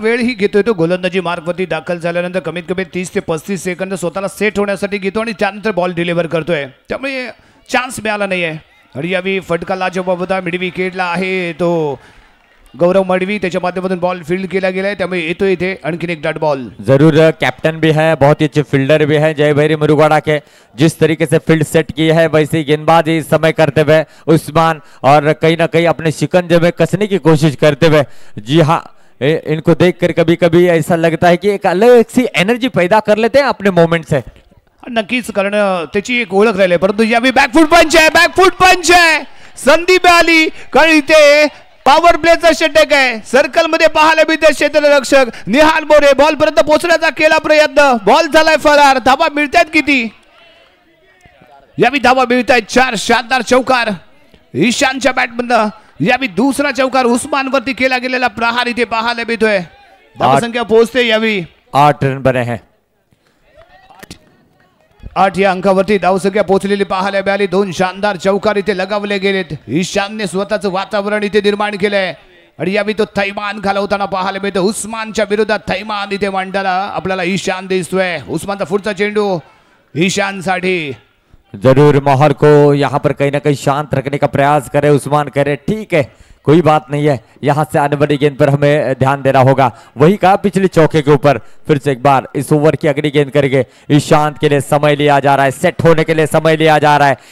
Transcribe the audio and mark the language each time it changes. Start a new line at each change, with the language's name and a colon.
Marathi: वेळ ही घेतोय तो गोलंदाजी मार्गवरती दाखल झाल्यानंतर कमीत कमी 30 ते 35 सेकंद स्वतःला सेट होण्यासाठी घेतो आणि त्यानंतर बॉल डिलिव्हर करतोय, त्यामुळे चान्स मिळाला नाहीये. आणि यावेळी फटका लाजवाब होता, मिड विकेटला आहे तो गौरव मडवी, त्याच्या माध्यमातून बॉल फील्ड केला गेलाय, त्यामुळे येतो इथे आणखीन एक डॉट बॉल.
Hindi: जरूर कैप्टन भी है, बहुत ही अच्छे फील्डर भी है जय भैरी मुरुगाड़ा के, जिस तरीके से फील्ड सेट की है वैसे ही गेंदबाजी इस समय करते हुए उस्मान, और कहीं ना कहीं अपने शिकंजे में कसने की कोशिश करते हुए। जी हाँ, इनको देखकर कभी कभी ऐसा लगता है कि एक अलग सी एनर्जी पैदा कर लेते हैं अपने मोमेंट से।
Marathi: नक्कीच, कारण त्याची एक ओळख राहिली, परंतु यावेळी बॅकफूट पंच आहे, बॅकफूट पंच आहे, संधी आली, कारण इथे पॉवर प्लेचा षटक आहे. सर्कल मध्ये पाहायला मिळते क्षेत्ररक्षक निहाल मोरे, बॉल पर्यंत पोहोचण्याचा केला प्रयत्न, बॉल झालाय फरार. धावा मिळतात किती? यावेळी धावा मिळतात 4, शानदार चौकार ईशानच्या बॅटमधनं. यावेळी दुसरा चौकार उस्मान वरती केला गेलेला प्रहार इथे पाहायला मिळतोय. धावा संख्या पोहोचते यावेळी
Hindi: 8 रन बने हैं.
Marathi: 8 या अंकावरती धावसंख्या पोहोचलेली पाहायला मिळाली. 2 शानदार चौकार इथे लगावले गेलेत. ईशानने स्वतःचं वातावरण इथे निर्माण केलंय आणि यावेळी तो थैमान घालवताना पाहायला मिळतो. उस्मानच्या विरोधात थैमान इथे मांडताना आपल्याला ईशान दिसतोय. उस्मानचा पुढचा चेंडू ईशान साठी.
Hindi: जरूर माहौल को यहाँ पर कहीं ना कहीं शांत रखने का प्रयास करे उस्मान, करे ठीक है कोई बात नहीं है, यहाँ से आने वाली गेंद पर हमें ध्यान देना होगा। वही कहा पिछले चौके के ऊपर, फिर से एक बार इस ओवर की अगली गेंद करेंगे। ईशांत के लिए समय लिया जा रहा है, सेट होने के लिए समय लिया जा रहा है।